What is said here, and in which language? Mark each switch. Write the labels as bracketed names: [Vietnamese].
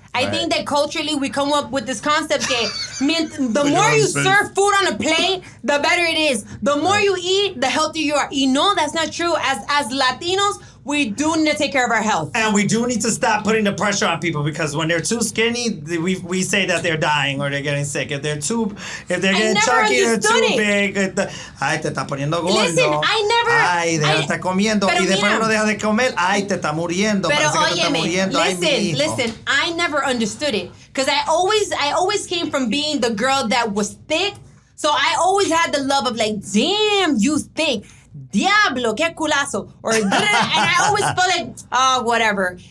[English] I think that culturally we come up with this concept that the more you serve food on a plate, the better it is. The more you eat, the healthier you are. You know that's not true. As Latinos, we do need to take care of our health. And we do need to stop putting the pressure on people because when they're too skinny, we say that they're dying or they're getting sick. If they're getting chunky, they're too big. [Spanish] Ay, te está poniendo gordo. [English] Listen, [Spanish] Ay, deja de estar comiendo. Y después uno deja de comer. Ay, te está muriendo. Pero parece que te está muriendo. [English] Listen, I never understood it. Because I always came from being the girl that was thick. So I always had the love of like, damn, you thick. [Spanish] Diablo, que culazo. [English] And I always felt like, oh, whatever.